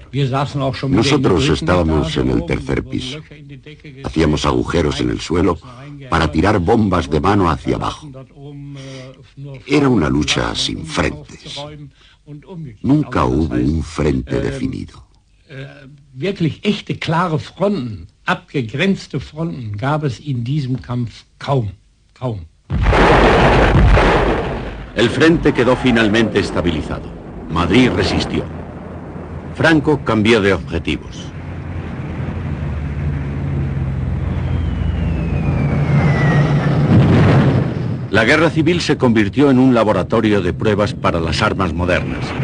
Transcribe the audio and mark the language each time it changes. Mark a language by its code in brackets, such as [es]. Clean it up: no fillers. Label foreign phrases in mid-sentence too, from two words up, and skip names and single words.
[es] Nosotros estábamos en el tercer piso. Hacíamos agujeros en el suelo para tirar bombas de mano hacia abajo. Era una lucha sin frentes. Nunca hubo un frente definido. [de] Wirklich echte, klare Fronten, abgegrenzte Fronten gab es in diesem Kampf kaum. [es] El frente quedó finalmente estabilizado. Madrid resistió. Franco cambió de objetivos. La guerra civil se convirtió en un laboratorio de pruebas para las armas modernas.